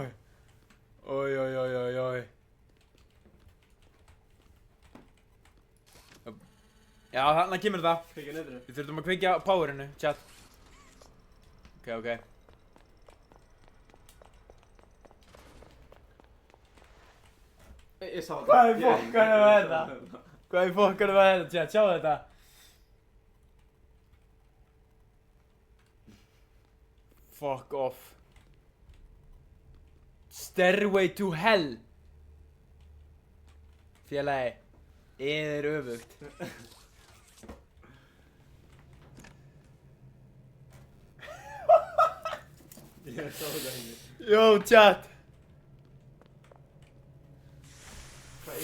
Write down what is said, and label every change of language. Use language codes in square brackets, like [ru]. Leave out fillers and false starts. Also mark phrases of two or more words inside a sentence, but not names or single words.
[is] Ói, ói, ói, ói, ói. Já, þarna kemur það. Kveikja niðrinu. Við þurfum að kveikja á powerinu, chat. Ok, ok. Ég sá þetta. Hvað í fokkanum var þetta? Hvað í fokkanum var þetta, chat? Sjáu þetta. [en] Fuck off. Stairway to hell. [is] Félagi, er öfugt. Ég sá þetta henni. [en] Yo, chat. [is] Hvað